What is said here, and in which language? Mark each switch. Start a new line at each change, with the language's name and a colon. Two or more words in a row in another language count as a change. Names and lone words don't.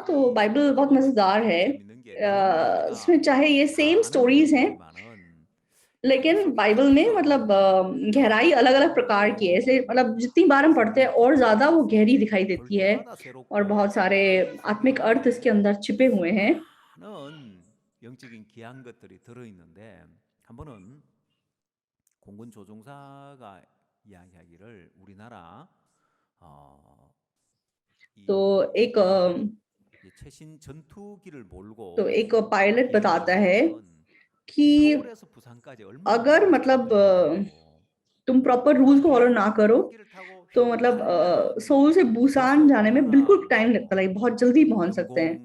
Hindi: तो बाइबल बहुत मजेदार है, इसमें चाहे ये
English: same stories
Hindi: हैं, लेकिन बाइबल में मतलब गहराई अलग अलग प्रकार की है, इसलिए मतलब जितनी बार हम पढ़ते हैं और ज्यादा वो गहरी दिखाई देती है, और बहुत सारे आत्मिक अर्थ इसके अंदर छिपे हुए हैं।
Korean: 영적인 귀한 것들이 들어 있는데 한 번은 공군 조종사가 이야기하기를 우리나라
Hindi: तो एक पायलट बताता है कि अगर मतलब तुम
English: proper rule
Hindi: को फॉलो ना करो तो मतलब सोल से बुसान जाने में बिल्कुल टाइम लगता है, बहुत जल्दी पहुंच सकते हैं।